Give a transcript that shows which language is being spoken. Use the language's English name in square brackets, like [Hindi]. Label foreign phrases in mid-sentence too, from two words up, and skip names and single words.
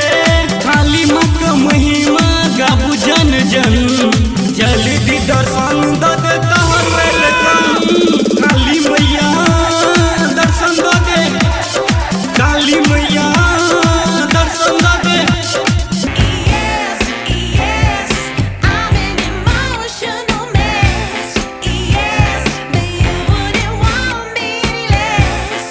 [Bhojpuri] काली माँ का महिमा गाबू जन जन। जल्दी दर्शन दे तोहर वेलकम। काली मैया दर्शन दे, काली मैया दर्शन दे। [English] Yes, yes, I'm an emotional mess. Yes, but you wouldn't want me less.